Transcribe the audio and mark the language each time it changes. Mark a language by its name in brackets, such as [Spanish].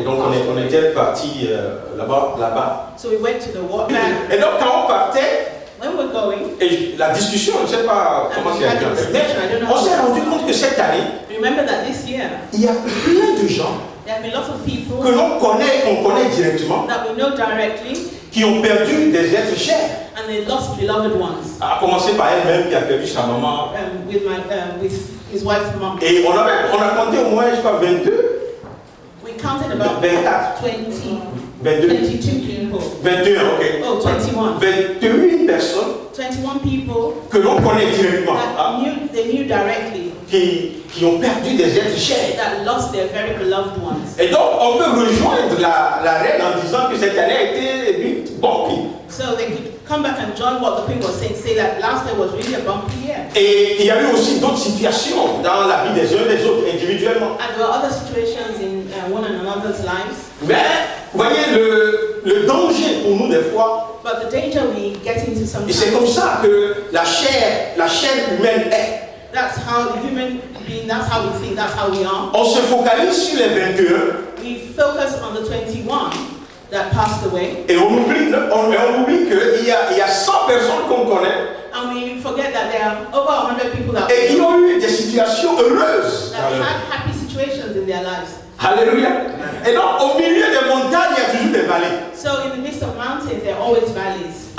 [French] Et donc on était partis là-bas. [English] So we went to the watch. [French] Et donc quand on partait, [English] When we're going, [French] et la discussion, je ne sais pas comment c'est arrivé. On s'est rendu compte que cette année, [English] remember that this year, [French] il y a plein de gens [English] there have been lots of people [French] que l'on connaît, qu'on connaît directement, [English] that we know directly, [French] qui ont perdu des êtres chers. [English] and they lost beloved ones. [French] À commencer par elle-même qui a perdu sa maman. [English] With his wife's mom. [French] Et on a compté au moins, je crois, 22. [English] We counted about 24. 22. 22 people. [French] 21, ok. [English] Oh, 21. [French] 21 personnes [English] 21 people [French] que l'on connaît directement, [English] that they knew directly, [French] qui ont perdu des êtres chers. [English] that lost their very beloved ones. [French] Et donc, on peut rejoindre la reine en disant que cette année a été une bumpy. [English] So they could come back and join what the people were saying, say that last year was really a bumpy year. [French] Et il y a eu aussi d'autres situations dans la vie des uns et des autres, individuellement. [English] And there were other situations in one and another's lives. [French] Mais, vous voyez, le danger pour nous des fois, [English] But the danger we get into [French] et [English] sometimes, [French] c'est comme ça que la chair humaine est. [English] that's how the human being, that's how we think, that's how we are. [French] On se focalise sur les 21 [English] We focus on the 21 that passed away, [French] et on oublie qu'il y a 100 personnes qu'on connaît [English] and we forget that there are over 100 people that [French] et qui ont eu des situations heureuses. [English] had happy situations in their lives. [French] Alléluia. Et donc, au milieu des montagnes, il y a toujours des vallées. [English] So in the midst of mountains, there are always valleys.